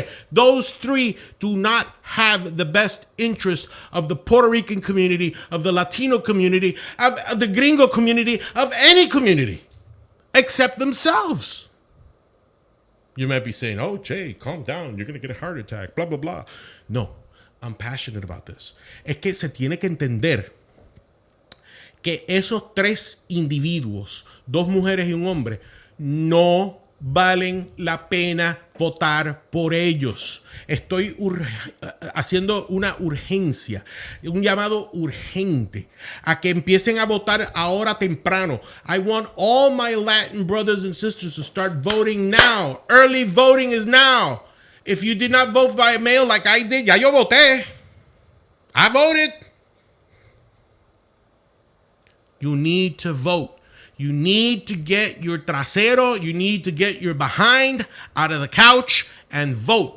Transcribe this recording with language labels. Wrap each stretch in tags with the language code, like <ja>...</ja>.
<en>Those three do not have the best interest of the Puerto Rican community, of the Latino community, of the gringo community, of any community, except themselves. You might be saying, oh, Jay, calm down. You're going to get a heart attack, blah, blah, blah. No, I'm passionate about this.</en> <es>Es que se tiene que entender que esos tres individuos, dos mujeres y un hombre, no valen la pena votar por ellos. Estoy haciendo una urgencia, un llamado urgente a que empiecen a votar ahora temprano.</es> <en>I want all my Latin brothers and sisters to start voting now. Early voting is now. If you did not vote by mail like I did, ya yo voté. I voted. You need to vote. You need to get your trasero, you need to get your behind out of the couch and vote.</en>